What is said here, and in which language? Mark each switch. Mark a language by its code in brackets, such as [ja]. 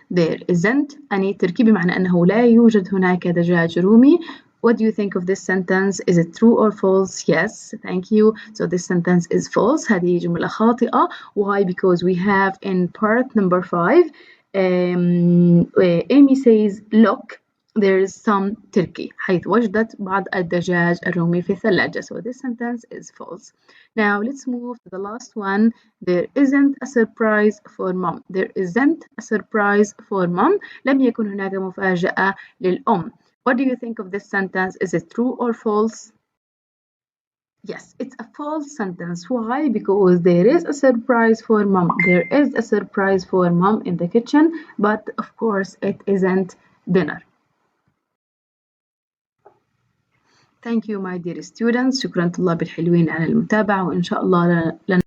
[en] There isn't any turkey [ar] بمعنى أنه لا يوجد هناك دجاج رومي. [en] What do you think of this sentence? Is it true or false? Yes, thank you. So this sentence is false. [ar] هذه جملة خاطئة. [en] Why? Because we have in part number 5, Amy says, look, there is some turkey. [ar] حيث وجدت بعض الدجاج الرومي في الثلاجة. [en] So this sentence is false. Now let's move to the last one. There isn't a surprise for mom. There isn't a surprise for mom. [ar] لم يكن هناك مفاجأة للأم. [en] What do you think of this sentence? Is it true or false? Yes, it's a false sentence. Why? Because there is a surprise for mom. There is a surprise for mom in the kitchen, but of course it isn't dinner. Thank you my dear students. [ar] شكرا طلاب الحلوين على المتابعة وإن شاء الله